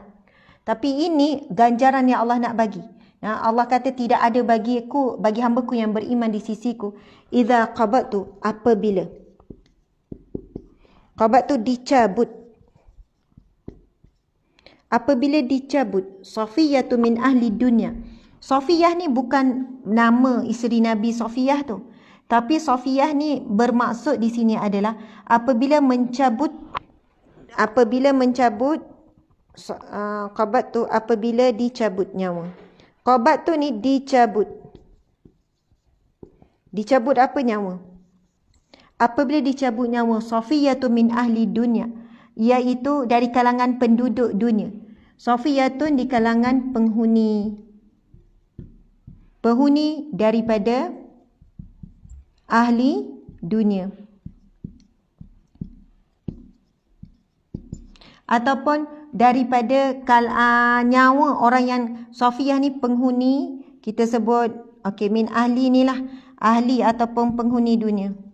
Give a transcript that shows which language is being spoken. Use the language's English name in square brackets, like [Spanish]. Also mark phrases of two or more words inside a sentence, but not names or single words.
[Malay] Tapi ini ganjaran yang Allah nak bagi. Allah kata tidak ada bagiku, bagi hamba-Ku yang beriman di sisiku. [Arabic] إذا قبضت, [Malay] apabila. Qabat tu dicabut. Apabila dicabut, [Arabic] صفيته من أهل الدنيا. [Malay] Safiyah ni bukan nama isteri Nabi Safiyah tu. Tapi Safiyah ni bermaksud di sini adalah apabila mencabut qabat tu apabila dicabut nyawa. Qabat tu ni dicabut. Dicabut apa nyawa? Apabila dicabut nyawa [Arabic] صفيته من أهل الدنيا, [Malay] iaitu dari kalangan penduduk dunia. Safiyatun di kalangan penghuni daripada ahli dunia. Ataupun daripada nyawa orang yang Safiyah ni penghuni, kita sebut [Arabic] من أهل [Malay] ni lah, ahli ataupun penghuni dunia.